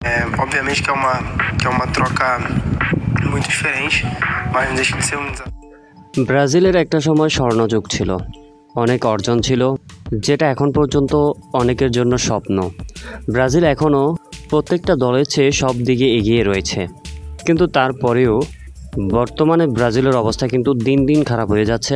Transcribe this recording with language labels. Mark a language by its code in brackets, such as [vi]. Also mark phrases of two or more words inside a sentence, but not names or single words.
[pt] Obviamente que é uma troca muito diferente, mas não deixa de ser um desafio. [bn] ব্রাজিলের একটা সময় স্বর্ণযুগ ছিল, অনেক অর্জন ছিল, যেটা এখন পর্যন্ত অনেকের জন্য স্বপ্ন। ব্রাজিল এখনও প্রত্যেকটা দলের চেয়ে সব দিকে এগিয়ে রয়েছে, কিন্তু তারপরেও বর্তমানে ব্রাজিলের অবস্থা কিন্তু দিন দিন খারাপ হয়ে যাচ্ছে।